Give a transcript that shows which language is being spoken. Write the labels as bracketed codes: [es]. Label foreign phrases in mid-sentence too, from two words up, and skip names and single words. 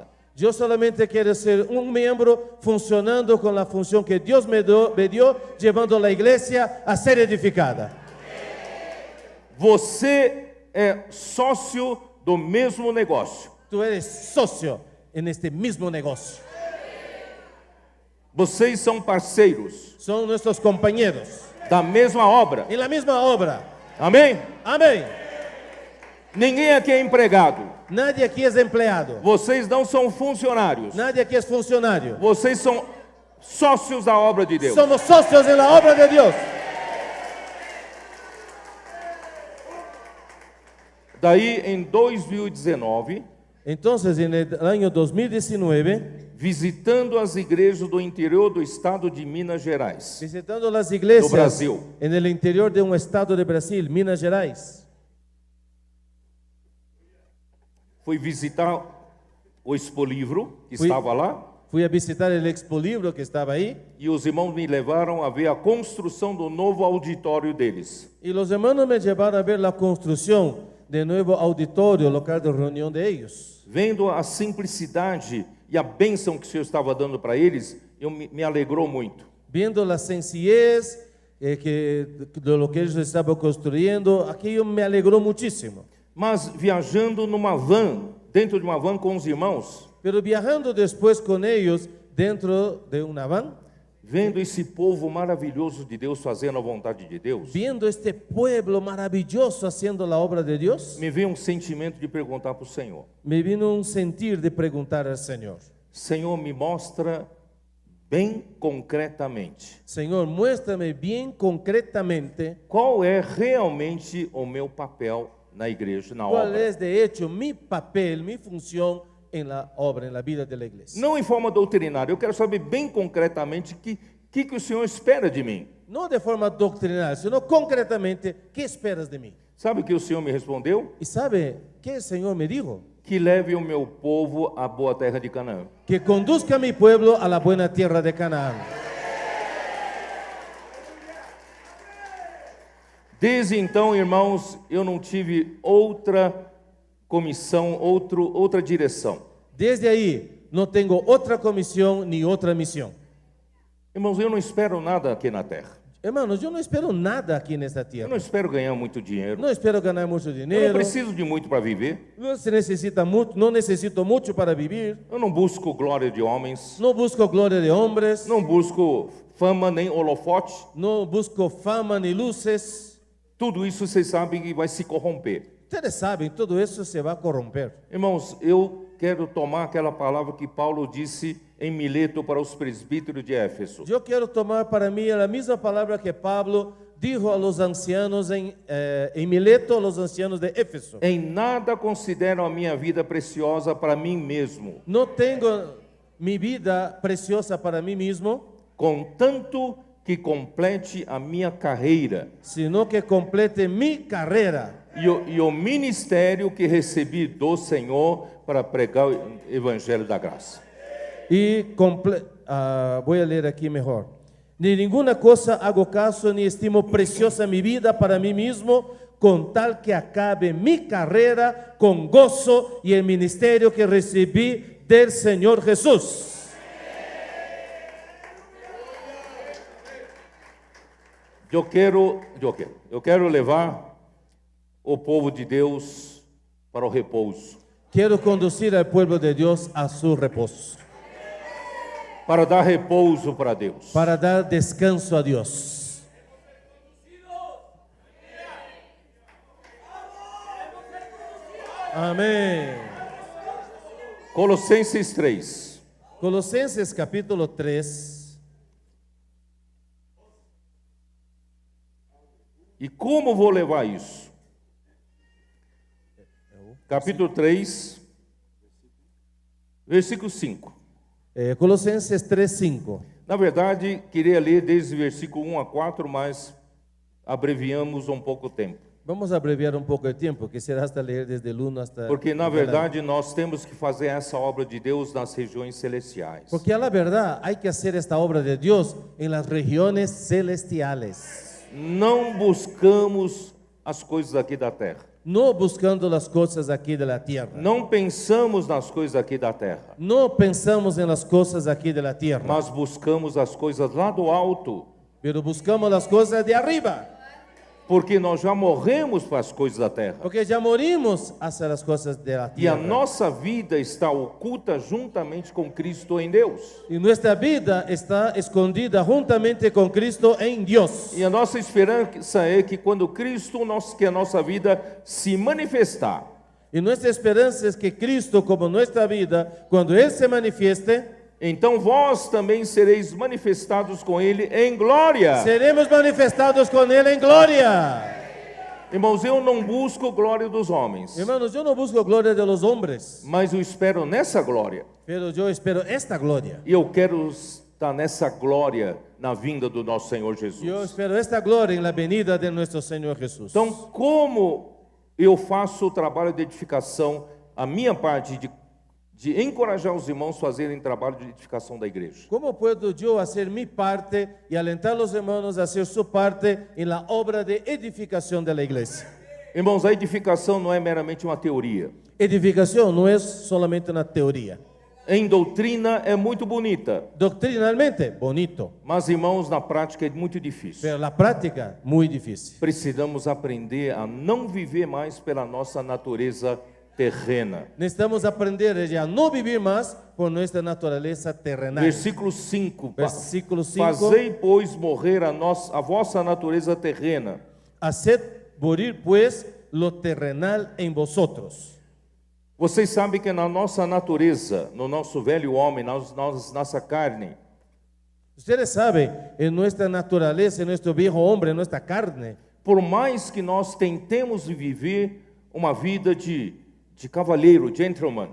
[es] Yo solamente quiero ser un miembro funcionando con la función que Dios me dio, llevando a la iglesia a ser edificada. [pt] Você é sócio do mesmo negócio. [es] Tú eres socio en este mismo negocio. [pt] Vocês são parceiros [es] Son nuestros compañeros [pt] da mesma obra. [es] en la misma obra. [pt] Amém? [es] Amén. [pt] Ninguém aqui é empregado. [es] Nadie aquí es empleado. [pt] Vocês não são funcionários. [es] Nadie aquí es funcionario. [pt] Vocês são sócios da obra de Deus. [es] Somos socios en la obra de Dios. [pt] Daí, em 2019, [es] Entonces, en el año 2019, [pt] visitando as igrejas do interior do estado de Minas Gerais, [es] visitando las iglesias [pt] Do Brasil. [es] en el interior de un estado de Brasil, Minas Gerais, [pt] fui visitar o Expolivro, que [es] Fui- [pt] estava lá, [es] fui a visitar el Expo Libro que estaba ahí, [pt] e os irmãos me levaram a ver a construção do novo auditório deles. [es] y los hermanos me llevaron a ver la construcción del nuevo auditorio local de reunión de ellos. [pt] Vendo a simplicidade e a bênção que o Senhor estava dando para eles, me alegrou muito. [es] Viendo la sencillez de lo que ellos estaban construyendo, aquello me alegró muchísimo. [pt] Mas viajando numa van, dentro de uma van com os irmãos, [es] Pero viajando después con ellos dentro de una van, [pt] vendo esse povo maravilhoso de Deus fazendo a vontade de Deus, [es] viendo este pueblo maravilloso haciendo la obra de Dios, [pt] me veio um sentimento de perguntar para o Senhor: [es] me vino un sentir de preguntar al Señor: [pt] Senhor, me mostra bem concretamente [es] Señor, muéstrame bien concretamente [pt] qual é realmente o meu papel na igreja, na [es] cuál [pt] obra. [es] es de hecho mi papel, mi función en la obra, en la vida de la iglesia. [pt] Não em forma doutrinária, eu quero saber bem concretamente o que o Senhor espera de mim. [es] No de forma doctrinal, sino concretamente, ¿qué esperas de mí? [pt] Sabe o que o Senhor me respondeu? [es] ¿Y sabe qué el Señor me dijo? [pt] que leve o meu povo à boa terra de Canaã. [es] que conduzca a mi pueblo a la buena tierra de Canaán. [pt] Desde então, irmãos, eu não tive outra comissão, outra direção. [es] Desde ahí no tengo otra comisión ni otra misión. [pt] Irmãos, eu não espero nada aqui na terra. [es] Hermanos, yo no espero nada aquí en esta [pt] Eu [es] tierra. [pt] não espero ganhar muito dinheiro. [es] No espero ganar mucho [pt] Eu não [es] dinero. [pt] preciso de muito para viver. [es] No necesito mucho para vivir. [pt] Eu não busco glória de homens. [es] No busco gloria de hombres. [pt] Não busco fama nem holofote. [es] No busco fama ni luces. [pt] Tudo isso vocês sabem que vai se corromper. [es] Ustedes saben, todo eso se va a corromper. [pt] Irmãos, eu quero tomar aquela palavra que Paulo disse em Mileto para os presbíteros de Éfeso. [es] Yo quiero tomar para mí la misma palabra que Pablo dijo a los ancianos en Mileto, a los ancianos de Éfeso. [pt] Em nada considero a minha vida preciosa para mim mesmo, [es] No tengo mi vida preciosa para mí mismo, [pt] contanto que complete a minha carreira [es] sino que complete mi carrera [pt] e o ministério que recebi do Senhor para pregar o evangelho da graça. [es] voy a leer aquí mejor. Ni ninguna cosa hago caso ni estimo preciosa mi vida para mí mismo, con tal que acabe mi carrera con gozo y el ministerio que recibí del Señor Jesús. [pt] Eu quero levar o povo de Deus para o repouso, [es] Quiero conducir al pueblo de Dios a su reposo, [pt] para dar repouso para Deus. [es] para dar descanso a Dios. Amén. [pt] Colossenses 3. [es] Colosenses capítulo 3. [pt] E como vou levar isso? Capítulo 3, versículo 5. [es] Colosenses 3:5. [pt] Na verdade, queria ler desde o versículo 1 a 4, mas abreviamos um pouco o tempo. [es] Vamos a abreviar un poco el tiempo, quisiera hasta leer desde el 1 hasta... [pt] Porque, na verdade, nós temos que fazer essa obra de Deus nas regiões celestiais. [es] Porque a la verdad hay que hacer esta obra de Dios en las regiones celestiales, [pt] Não buscamos as coisas aqui da terra. [es] no buscando las cosas aquí de la tierra. [pt] Não pensamos nas coisas aqui da terra, [es] No pensamos en las cosas aquí de la tierra, [pt] mas buscamos as coisas lá do alto, [es] pero buscamos las cosas de arriba, [pt] porque nós já morremos para as coisas da terra. [es] porque ya morimos hacia las cosas de la [pt] E a [es] tierra. [pt] nossa vida está oculta juntamente com Cristo em Deus. [es] Y nuestra vida está escondida juntamente con Cristo en Dios. [pt] E a nossa esperança é que quando Cristo, que a nossa vida se manifestar, [es] Y nuestra esperanza es que Cristo, como nuestra vida, cuando Él se manifieste, [pt] então vós também sereis manifestados com Ele em glória. [es] seremos manifestados con Él en gloria. [pt] Irmãos, eu não busco glória dos homens, [es] Hermanos, yo no busco gloria de los hombres, [pt] mas eu espero nessa glória. [es] pero yo espero esta gloria. [pt] E eu quero estar nessa glória na vinda do nosso Senhor Jesus. [es] Yo espero esta gloria en la venida de nuestro Señor Jesús. [pt] Então, como eu faço o trabalho de edificação, a minha parte de encorajar os irmãos a fazerem trabalho de edificação da igreja? [es] ¿Cómo puedo yo hacer mi parte y alentar a los hermanos a hacer su parte en la obra de edificación de la iglesia? [pt] Irmãos, a edificação não é meramente uma teoria. [es] Edificación no es solamente una teoría. [pt] Em doutrina é muito bonita, [es] Doctrinalmente, bonito, [pt] mas, irmãos, na prática é muito difícil. [es] pero la práctica, muy difícil. [pt] Precisamos aprender a não viver mais pela nossa natureza terrena. [es] Necesitamos aprender a no vivir más por nuestra naturaleza terrenal. [pt] Versículo 5. [es] Versículo 5. [pt] Fazei, pois, morrer a vossa natureza terrena. [es] Haced morir pues lo terrenal en vosotros. [pt] Vocês sabem que na nossa natureza, no nosso velho homem, nossa carne, [es] Ustedes saben, en nuestra naturaleza, en nuestro viejo hombre, en nuestra carne, [pt] por mais que nós tentemos viver uma vida de cavalheiro, gentleman,